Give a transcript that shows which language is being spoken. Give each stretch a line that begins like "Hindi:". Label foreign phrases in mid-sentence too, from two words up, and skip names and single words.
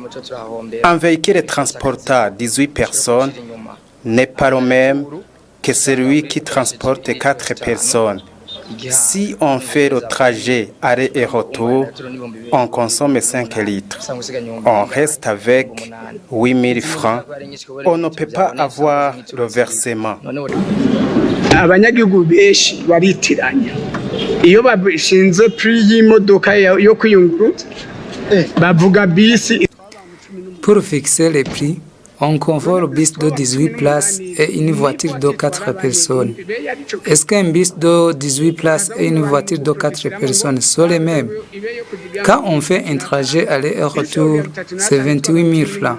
French: Un véhicule transportant 18 personnes n'est pas le même que celui qui transporte 4 personnes. Si on fait le trajet aller et retour, on consomme 5 litres. On reste avec 8000 francs. On ne peut pas avoir le versement.
Rundi: Abanyagihugu benshi baritiranya iyo bashinze prix y'imodoka yo kwiyunguruza bavuga bisi.
French: Pour fixer les prix, on confond le bus de 18 places et une voiture de 4 personnes. Est-ce qu'un bus de 18 places et une voiture de 4 personnes sont les mêmes? Quand on fait un trajet aller et retour, c'est 28 000 francs.